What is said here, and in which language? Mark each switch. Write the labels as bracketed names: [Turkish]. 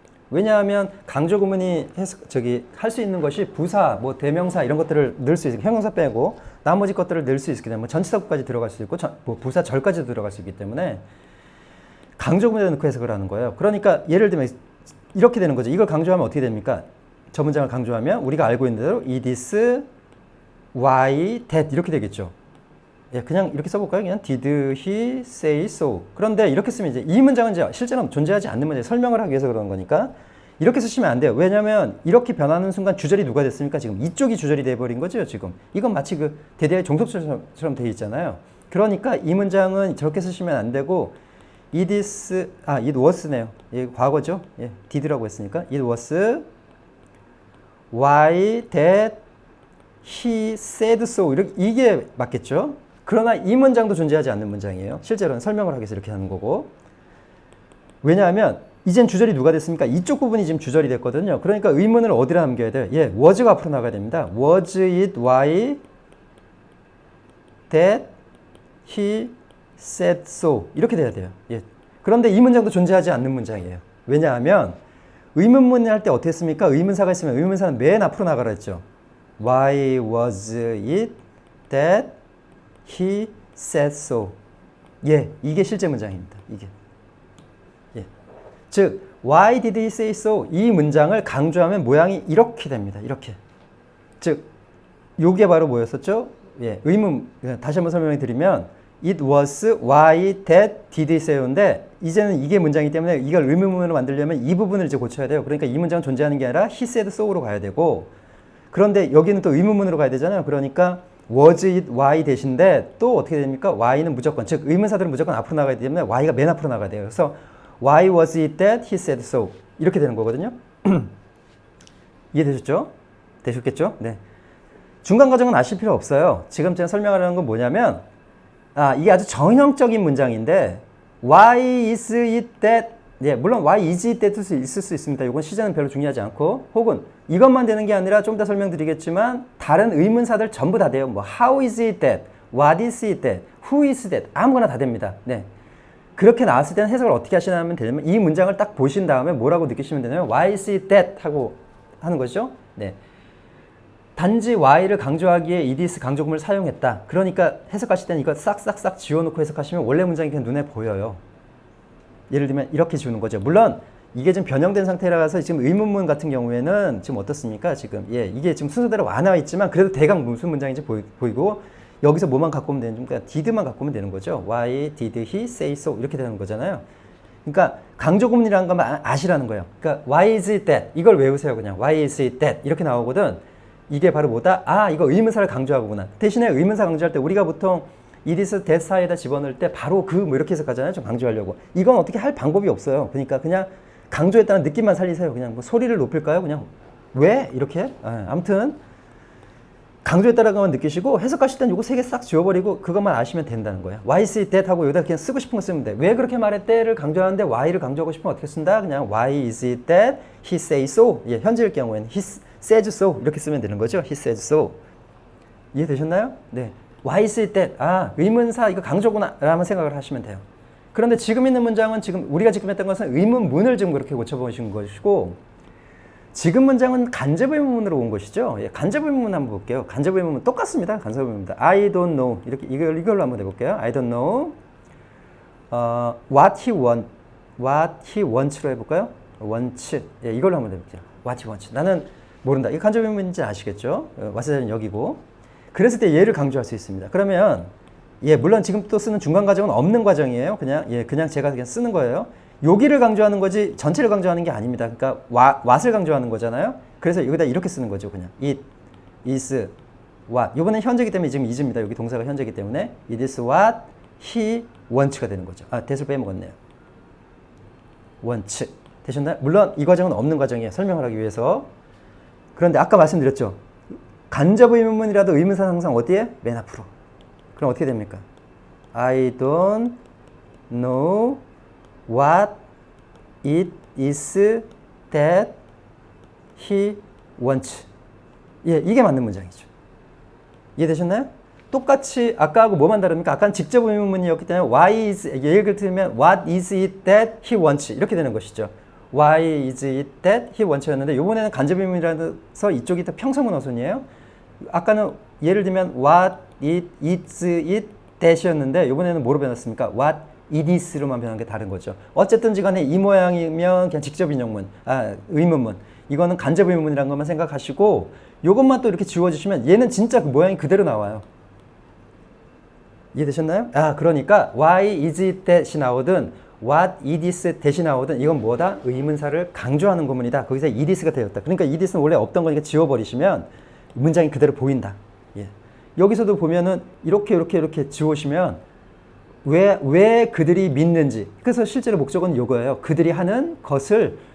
[Korean] 왜냐하면 강조 구문이 할 수 있는 것이 부사, 뭐 대명사 이런 것들을 넣을 수 있고 형용사 빼고 나머지 것들을 넣을 수 있기 때문에 전치사구까지 들어갈 수 있고 뭐 부사 절까지도 들어갈 수 있기 때문에 강조 구문에다 넣고 해석을 하는 거예요. 그러니까 예를 들면 이렇게 되는 거죠. 이걸 강조하면 어떻게 됩니까? 저 문장을 강조하면 우리가 알고 있는 대로 [English] it is why that [Korean] 이렇게 되겠죠. 그냥 이렇게 써볼까요? [English] 그냥 did he say so. [Korean] 그런데 이렇게 쓰면 이제 이 문장은 이제 실제로 존재하지 않는 문제 설명을 하기 위해서 그러는 거니까 이렇게 쓰시면 안 돼요. 왜냐하면 이렇게 변하는 순간 주절이 누가 됐습니까? 지금 이쪽이 주절이 돼버린 거죠. 지금 이건 마치 그 대대의 종속처럼 돼 있잖아요. 그러니까 이 문장은 저렇게 쓰시면 안 되고 [English] it was [Korean] 네요. 과거죠. did라고 했으니까 it was [English] why that he said so. [Korean] 이게 맞겠죠? 그러나 이 문장도 존재하지 않는 문장이에요. 실제로는 설명을 하기 위해서 이렇게 하는 거고. 왜냐하면 이젠 주절이 누가 됐습니까? 이쪽 부분이 지금 주절이 됐거든요. 그러니까 의문을 어디다 남겨야 돼요? 예, was가 앞으로 나가야 됩니다. [English] Was it why that he said so? [Korean] 이렇게 돼야 돼요. 예. 그런데 이 문장도 존재하지 않는 문장이에요. 왜냐하면 의문문을 할 때 어떻게 했습니까? 의문사가 있으면 의문사는 맨 앞으로 나가라 했죠. [English] Why was it that he said so? [Korean] 예, 이게 실제 문장입니다. 이게. 예. 즉, [English] why did he say so? [Korean] 이 문장을 강조하면 모양이 이렇게 됩니다. 이렇게. 즉, 요게 바로 뭐였었죠? 예, 의문, 다시 한번 설명해 드리면 [English] It was why that did he say [Korean] 인데 이제는 이게 문장이기 때문에 이걸 의문문으로 만들려면 이 부분을 이제 고쳐야 돼요. 그러니까 이 문장은 존재하는 게 아니라 [English] he said so [Korean] 로 가야 되고 그런데 여기는 또 의문문으로 가야 되잖아요. 그러니까 [English] was it why [Korean] 대신데 또 어떻게 됩니까? why는 무조건 즉 의문사들은 무조건 앞으로 나가야 되기 때문에 why가 맨 앞으로 나가야 돼요. [English] 그래서 why was it that he said so 이렇게 되는 거거든요. [Korean] 이해되셨죠? 되셨겠죠? 네. 중간 과정은 아실 필요 없어요. 지금 제가 설명하려는 건 뭐냐면 이게 아주 정형적인 문장인데 [English] why is it that [Korean] 예, 물론 why is it that 있을 수 있습니다. 이건 시제는 별로 중요하지 않고 혹은 이것만 되는 게 아니라 좀 더 설명드리겠지만 다른 의문사들 전부 다 돼요. 뭐 [English] how is it that, what is it that, who is that [Korean] 아무거나 다 됩니다. 네. 그렇게 나왔을 때는 해석을 어떻게 하시면 되냐면 이 문장을 딱 보신 다음에 뭐라고 느끼시면 되냐면 [English] why is it that [Korean] 하고 하는 거죠. 네. 단지 y를 강조하기에 is 강조금을 사용했다. 그러니까 해석하실 때는 이거 싹싹싹 지워놓고 해석하시면 원래 문장이 그냥 눈에 보여요. 예를 들면 이렇게 지우는 거죠. 물론 이게 좀 변형된 상태라서 지금 의문문 같은 경우에는 지금 어떻습니까? 지금 예, 이게 지금 순서대로 안 나와 있지만 그래도 대강 무슨 문장인지 보이고 여기서 뭐만 갖고 오면 되는 그러니까 did만 갖고 오면 되는 거죠. [English] Why did he say so? 이렇게 되는 거잖아요. [Korean] 그러니까 강조구문이라는 것만 아시라는 거예요. [English] 그러니까 why is it that? [Korean] 이걸 외우세요. [English] 그냥 why is it that? [Korean] 이렇게 나오거든. 이게 바로 뭐다? 이거 의문사를 강조하구나. 대신에 의문사 강조할 때 우리가 보통 [English] it is that [Korean] 사이에다 집어넣을 때 바로 뭐 이렇게 해석하잖아요. 좀 강조하려고. 이건 어떻게 할 방법이 없어요. 그러니까 그냥 강조했다는 느낌만 살리세요. 그냥 뭐 소리를 높일까요? 그냥 왜? 이렇게? 아무튼 강조했다는 것만 느끼시고 해석하실 땐 이거 세 개 싹 지워버리고 그것만 아시면 된다는 거예요. [English] Why is it that [Korean] 하고 여기다 그냥 쓰고 싶은 거 쓰면 돼. 왜 그렇게 말했대를 강조하는데 why를 강조하고 싶으면 어떻게 쓴다? [English] 그냥 why is it that he say so? [Korean] 예, 현재일 경우에는 [English] he says so [Korean] 이렇게 쓰면 되는 거죠. [English] He says so. [Korean] 이해되셨나요? 네. [English] Why is it that? [Korean] 의문사 이거 강조구나 라는 생각을 하시면 돼요. 그런데 지금 있는 문장은 지금 우리가 지금 했던 것은 의문문을 지금 그렇게 고쳐보신 것이고 지금 문장은 간접의문문으로 온 것이죠. 예, 간접의문문 한번 볼게요. 간접의문문 똑같습니다. 간접의문문입니다. [English] I don't know [Korean] 이렇게 이걸로 한번 해볼게요. [English] I don't know what he wants로 [Korean] 해볼까요? wants 예, 이걸로 한번 해볼게요. [English] What he wants [Korean] 나는 모른다. 이거 간접의문인지 아시겠죠? what은 여기고 그랬을 때 얘를 강조할 수 있습니다. 그러면 예, 물론 지금 또 쓰는 중간 과정은 없는 과정이에요. 그냥 제가 그냥 쓰는 거예요. 여기를 강조하는 거지 전체를 강조하는 게 아닙니다. 그러니까 what을 강조하는 거잖아요. 그래서 여기다 이렇게 쓰는 거죠. [English] 그냥 it is what. [Korean] 이번엔 현재이기 때문에 지금 is입니다. 여기 동사가 현재이기 때문에 [English] it is what he wants [Korean] 가 되는 거죠. that을 빼먹었네요. wants. 되셨나요? 물론 이 과정은 없는 과정이에요. 설명을 하기 위해서. 그런데 아까 말씀드렸죠. 간접 의문문이라도 의문사는 항상 어디에? 맨 앞으로. 그럼 어떻게 됩니까? [English] I don't know what it is that he wants. [Korean] 예, 이게 맞는 문장이죠. 이해되셨나요? 똑같이 아까하고 뭐만 다릅니까? 아까는 직접 의문문이었기 때문에 why is, 예를 들면 [English] what is it that he wants [Korean] 이렇게 되는 것이죠. [English] Why is it that he wants [Korean] 였는데 이번에는 간접 의문이라서 이쪽이 더 평서문 어순이에요. 아까는 예를 들면 [English] what it is it that [Korean] 이었는데 이번에는 뭐로 변했습니까? [English] what it is [Korean] 로만 변한 게 다른 거죠. 어쨌든지 간에 이 모양이면 그냥 직접 인용문, 의문문. 이거는 간접 의문이라는 것만 생각하시고 이것만 또 이렇게 지워주시면 얘는 진짜 그 모양이 그대로 나와요. 이해되셨나요? 그러니까 [English] why is it that [Korean] 이 나오든 [English] what it is that [Korean] 이 나오든 이건 뭐다? 의문사를 강조하는 구문이다. 거기서 it is가 되었다. 그러니까 it is는 원래 없던 거니까 지워버리시면 문장이 그대로 보인다. 예. 여기서도 보면은 이렇게 지우시면 왜 그들이 믿는지. 그래서 실제로 목적은 이거예요. 그들이 하는 것을